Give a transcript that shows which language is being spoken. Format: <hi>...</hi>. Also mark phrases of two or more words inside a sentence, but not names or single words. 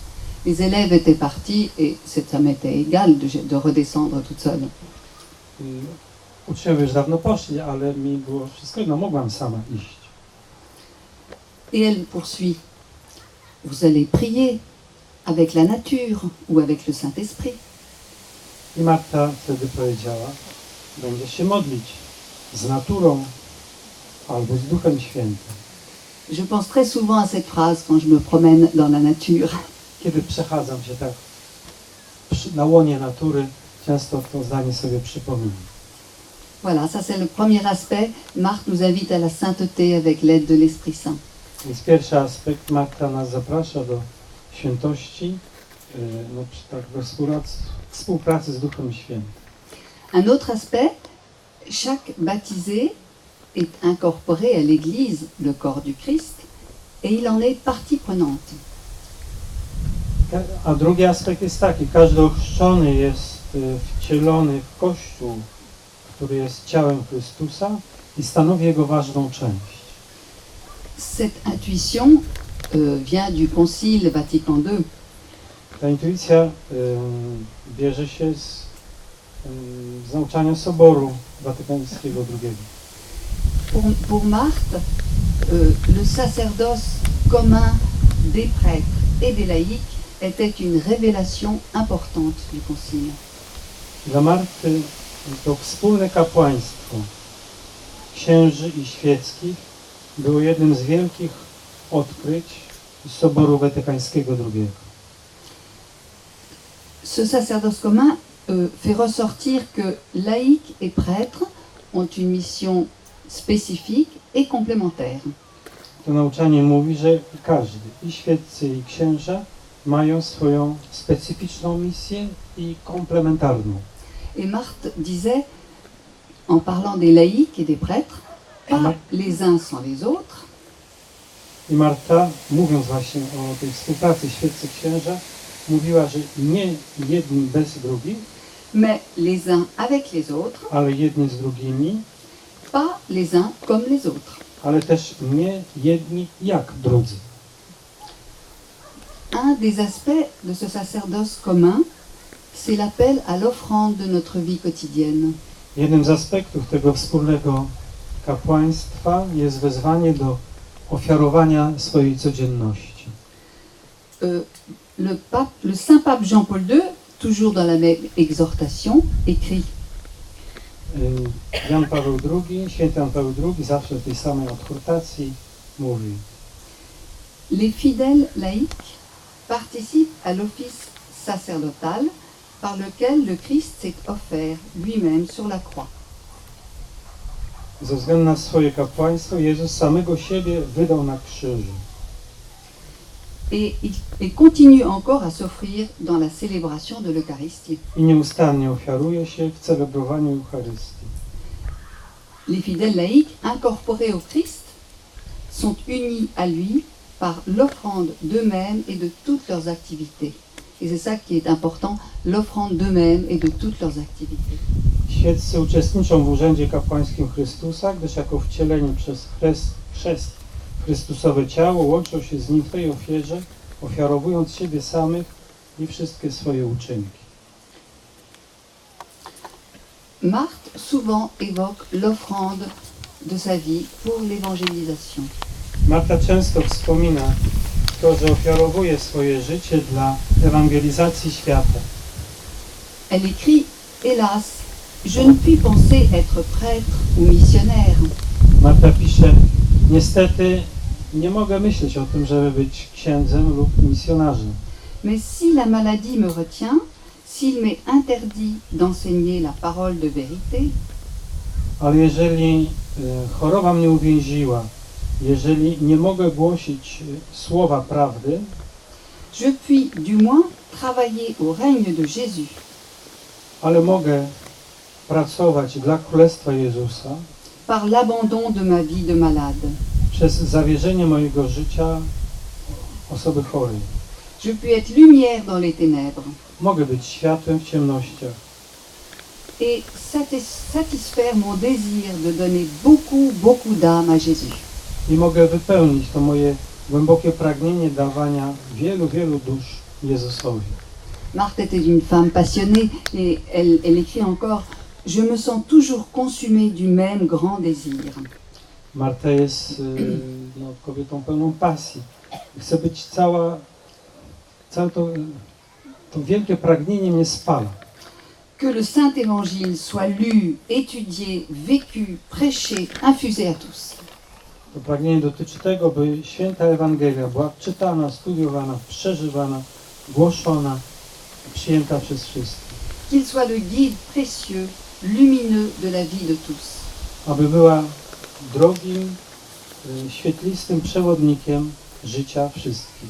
<fr>Les élèves étaient partis et ça m'était égal de redescendre toute seule.</fr> <pl>Uczniowie już dawno poszli, ale mi było wszystko jedno, mogłam sama iść.</pl> <fr>Et elle poursuit, vous allez prier avec la nature ou avec le Saint-Esprit.</fr> <pl>I Marta wtedy powiedziała, będziesz się modlić z naturą albo z Duchem Świętym.</pl> <fr>Je pense très souvent à cette phrase quand je me promène dans la nature.</fr> <pl>Kiedy przechadzam się tak na łonie natury, często to zdanie sobie przypominam.</pl> <fr>Voilà, ça c'est le premier aspect. Marthe nous invite à la sainteté avec l'aide de l'Esprit Saint.</fr> <pl>Więc pierwszy aspekt, Marta nas zaprasza do świętości, do współpracy z Duchem Świętym.</pl> <fr>Un autre aspect, chaque baptisé est incorporé à l'Église, le corps du Christ, et il en est partie prenante.</fr> <pl>A drugi aspekt jest taki, każdy ochrzczony jest wcielony w Kościół, który jest ciałem Chrystusa i stanowi jego ważną część.</pl> <fr>Cette intuition vient du Concile Vatican II.</fr> <pl>Ta intuicja bierze się z nauczania Soboru Watykańskiego II.</pl> <fr>Pour Marthe, le sacerdoce commun des prêtres et des laïcs était une révélation importante du Concile.</fr> <pl>Dla Marty to wspólne kapłaństwo księży i świeckich było jednym z wielkich odkryć Soboru Watykańskiego II.</pl> <fr>Ce sacerdoce commun fait ressortir que laïcs et prêtres ont une mission spécifique et complémentaire.</fr> <pl>To nauczanie mówi, że każdy, i świeccy, i księża, mają swoją specyficzną misję i komplementarną.</pl> <fr>Et Marthe disait, en parlant des laïcs et des prêtres, pas les uns sans les autres,</fr> <pl>I Marta, mówiąc właśnie o tej współpracy świeccy księża, mówiła, że nie jedni bez drugich,</pl> <fr>mais les uns avec les autres,</fr> <pl>ale jedni z drugimi,</pl> <fr>pas les uns comme les autres.</fr> <pl>ale też nie jedni jak drudzy.</pl> <fr>Un des aspects de ce sacerdoce commun, c'est l'appel à l'offrande de notre vie quotidienne.</fr> <pl>Jednym z aspektów tego wspólnego kapłaństwa jest wezwanie do ofiarowania swojej codzienności.</pl> <fr>Le saint pape Jean-Paul II, toujours dans la même exhortation, écrit:</fr> <pl>Jan Paweł II, święty Jan Paweł II, zawsze w tej samej odhortacji mówi:</pl> <fr>les fidèles laïcs participent à l'office sacerdotal par lequel le Christ s'est offert lui-même sur la croix.</fr> <pl>Ze względu na swoje kapłaństwo Jezus samego siebie wydał na krzyżu.</pl> <fr>Et continue encore à s'offrir dans la célébration de l'Eucharistie.</fr> <pl>I nieustannie ofiaruje się w celebrowaniu Eucharystii.</pl> <fr>Les fidèles laïcs incorporés au Christ sont unis à lui par l'offrande d'eux-mêmes et de toutes leurs activités. Et c'est ça qui est important, l'offrande d'eux-mêmes et de toutes leurs activités.</fr> <pl>Świeccy uczestniczą w urzędzie kapłańskim Chrystusa, gdyż jako wcieleni przez chrzest Chrystusowe ciało łączą się z Nim w tej ofierze, ofiarowując siebie samych i wszystkie swoje uczynki.</pl> <fr>Marthe souvent évoque l'offrande de sa vie pour l'évangélisation.</fr> <pl>Marta często wspomina to, że ofiarowuje swoje życie dla ewangelizacji świata.</pl> <fr>Elle écrit: hélas, je ne puis penser être prêtre ou missionnaire.</fr> <pl>Marta pisze: niestety nie mogę myśleć o tym, żeby być księdzem lub misjonarzem.</pl> <fr>Mais si la maladie me retient, s'il m'est interdit d'enseigner la parole de vérité,</fr> <pl>Ale jeżeli choroba mnie uwięziła, jeżeli nie mogę głosić słowa prawdy,</pl> <fr>je puis du moins travailler au règne de Jésus.</fr> <pl>ale mogę pracować dla Królestwa Jezusa</pl> <fr>Par l'abandon de ma vie de malade.</fr> <pl>przez zawierzenie mojego życia osoby chorej.</pl> <fr>Je puis être lumière dans les ténèbres.</fr> <pl>mogę być światłem w ciemnościach</pl> <fr>et satisfaire mon désir de donner beaucoup d'âme à Jésus.</fr> <pl>i mogę wypełnić to moje głębokie pragnienie dawania wielu dusz Jezusowi.</pl> <fr>Marthe était une femme passionnée et elle écrit encore « Je me sens toujours consumée du même grand désir.</fr> <pl>Marta jest kobietą pełną pasji. Chce być całe to wielkie pragnienie mnie spala.</pl> <fr>Que le Saint Évangile soit lu, étudié, vécu, prêché, infusé à tous.</fr> <pl>To pragnienie dotyczy tego, by święta Ewangelia była czytana, studiowana, przeżywana, głoszona, przyjęta przez wszystkich.</pl> <fr>Qu'il soit le guide précieux, lumineux de la vie de tous.</fr> <pl>Aby była drogim, świetlistym przewodnikiem życia wszystkich.</pl>